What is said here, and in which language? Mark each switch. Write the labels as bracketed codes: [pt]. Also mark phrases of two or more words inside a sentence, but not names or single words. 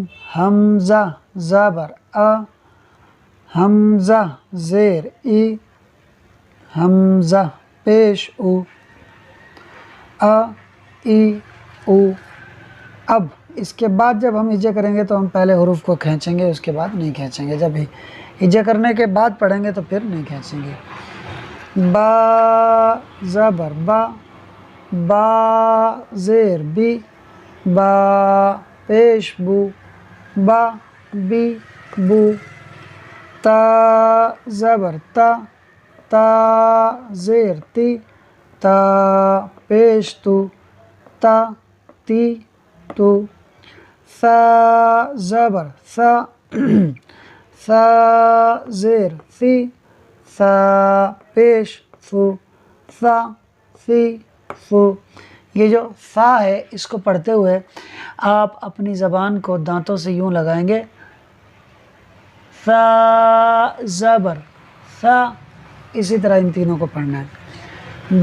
[ur] حمزہ زبر آ، حمزہ زیر ای، حمزہ پیش او، آ ای او۔ اب اس کے بعد جب ہم ہجے کریں گے تو ہم پہلے حروف کو کھینچیں گے، اس کے بعد نہیں کھینچیں گے۔ جب ہجے کرنے کے بعد پڑھیں گے تو پھر نہیں کھینچیں گے۔ با زبر با، با زیر بی، با پیش بو، با بی بو۔ تا زبر تا، تا زیر تی، تا پیش تو، تا تی تو۔ ثا زبر ثا، ثا زیر ثی، ثا پیش ثو، ثا ثی ثو۔ یہ جو ثا ہے اس کو پڑھتے ہوئے آپ اپنی زبان کو دانتوں سے یوں لگائیں گے، ثا زبر ثا، اسی طرح ان تینوں کو پڑھنا ہے۔